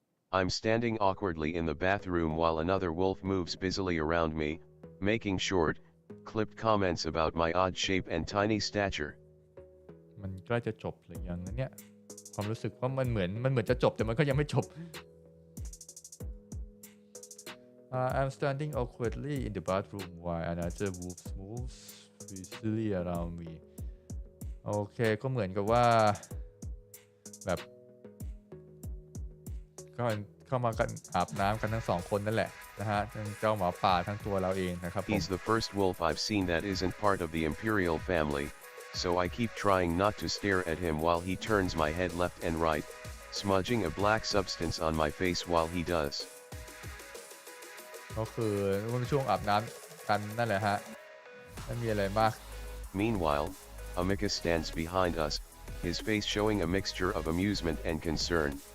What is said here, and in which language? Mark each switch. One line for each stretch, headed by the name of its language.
English: I'm standing awkwardly in the bathroom while another wolf moves busily around me, making short, clipped comments about my odd shape and tiny stature.
Thai: มันใกล้จะจบหรือยังนะเนี่ยความรู้สึกว่ามันเหมือนจะจบแต่มันก็ยังไม่จบ
English: I'm standing awkwardly in the bathroom while another wolf moves busily around me
Thai: โอเคก็เหมือนกับว่าแบบก็เข้ามากันอาบน้ำกันทั้งสองคนนั่นแหละนะฮะทั้งเจ้าหมาป่าทั้งตัวเราเองนะครับผม
English: He's the first wolf I've seen that isn't part of the imperial family, so I keep trying not to stare at him while he turns my head left and right, smudging a black substance on my face while he does.
Thai: ก็คือมันเป็นช่วงอาบน้ำกันนั่นแหละฮะไม่มีอะไรมาก
English: Meanwhile, Amicus stands behind us, his face showing a mixture of amusement and concern.